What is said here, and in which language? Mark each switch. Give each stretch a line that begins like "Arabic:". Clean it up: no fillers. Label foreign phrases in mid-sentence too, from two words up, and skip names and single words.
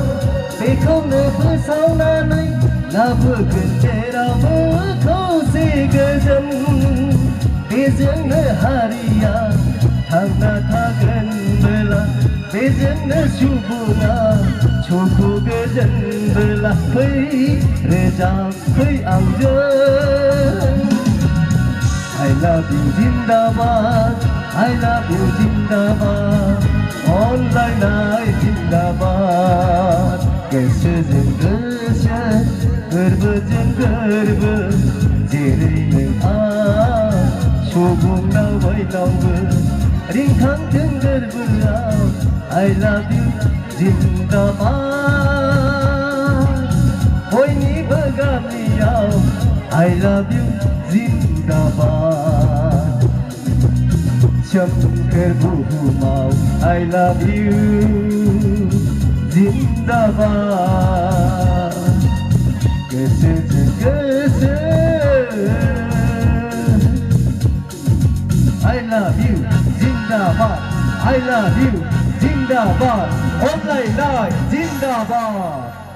Bodo: बेखौनो फोसावनानै लाबोगोन जेरावबो खौसे गोजोन बेजोंनो हारिया थांना थागोनबोला बेजोंनो सुबुङा सुखु गोजोनबोला फै रोजाब फै आंजों
English: I love you
Bodo: जिंदाबाद
English: I love you
Bodo: जिंदाबाद
English: online night
Bodo: जिंदाबाद गोसोजों गोसो गोरबोजों गोरबो जेरै नों आं सुबुंनाव बयनावबो रिंखांथों गोरबोआव
English: I love you
Bodo: जिंदाबाद बयनिबो गामियाव
English: I love you
Bodo: जिंदाबाद सोमखोर बुहुमाव
English: I love you
Bodo: जिंदाबाद गोसोजों गोसो
English: I love you
Bodo: जिंदाबाद
English: I love you
Bodo: जिंदाबाद
English: online night
Bodo: जिंदाबाद